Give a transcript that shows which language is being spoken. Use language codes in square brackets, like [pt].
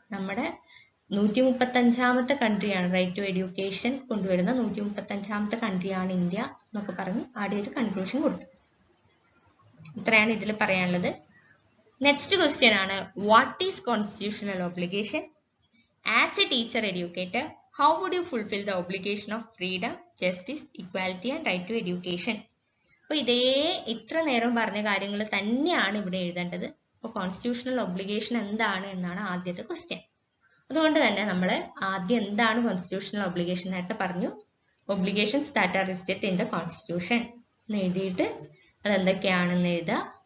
[ml] നമ്മുടെ 135ാമത്തെ കൺട്രിയാണ് right to education കൊണ്ടുവരുന്ന 135ാമത്തെ കൺട്രിയാണ് India എന്നൊക്കെ പറഞ്ഞ് ആദ്യം ഒരു കൺക്ലൂഷൻ കൊടുത്തു. ഇത്രയാണ് ഇതിൽ പറയാനുള്ളത്. നെക്സ്റ്റ് ക്വസ്റ്റ്യൻ ആണ്, [en] What is constitutional obligation? As a teacher educator, how would you fulfill the obligation of freedom, justice, equality and right to education? [ml] അപ്പോൾ ഇത്ര നേരം പറഞ്ഞ കാര്യങ്ങൾ തന്നെയാണ് ഇവിടെ എഴുതേണ്ടത്. അപ്പോൾ കോൺസ്റ്റിറ്റ്യൂഷണൽ ഒബ്ലിഗേഷൻ എന്താണ് എന്നാണ് ആദ്യത്തെ ക്വസ്റ്റ്യൻ. അതുകൊണ്ട് തന്നെ നമ്മൾ ആദ്യം എന്താണ് കോൺസ്റ്റിറ്റ്യൂഷണൽ ഒബ്ലിഗേഷൻ ആയിട്ട് പറഞ്ഞു. [en] obligations that are listed in the constitution [ml] എന്ന് എഴുതിയിട്ട് അതെന്തൊക്കെയാണെന്ന് എഴുതുക.